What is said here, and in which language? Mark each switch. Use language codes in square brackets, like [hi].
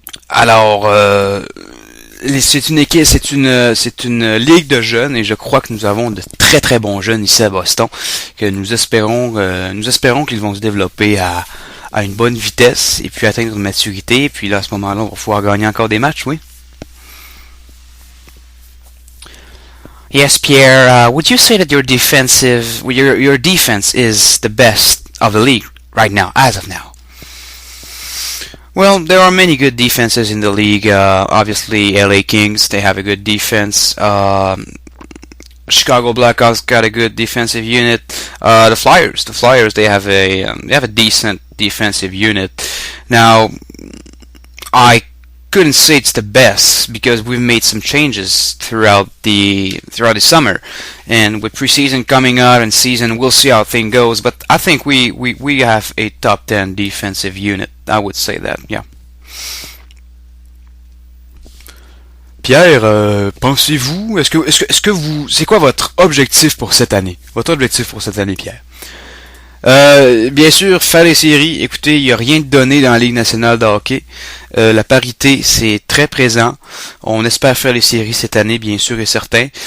[fr] Alors, c'est une ligue de jeunes et je crois que nous avons de très très bons jeunes ici à Boston que nous espérons qu'ils vont se développer à une bonne vitesse et puis atteindre une maturité. Et puis là, à ce moment-là, on va pouvoir gagner encore des matchs, oui. [en] Yes, Pierre. Would you say that your defense is the best of the league right now, as of now? Well, there are many good defenses in the league. Obviously, LA Kings, they have a good defense. Chicago Blackhawks got a good defensive unit. The Flyers, they have a decent defensive unit. Now, I couldn't say it's the best because we've made some changes throughout the summer, and with preseason coming out and season, we'll see how things goes. But I think we have a top 10 defensive unit. I would say that, yeah. [fr] Pierre, pensez-vous, c'est quoi votre objectif pour cette année? Votre objectif pour cette année, Pierre? Bien sûr, faire les séries. Écoutez, il n'y a rien de donné dans la Ligue nationale de hockey. La parité, c'est très présent. On espère faire les séries cette année, bien sûr et certain.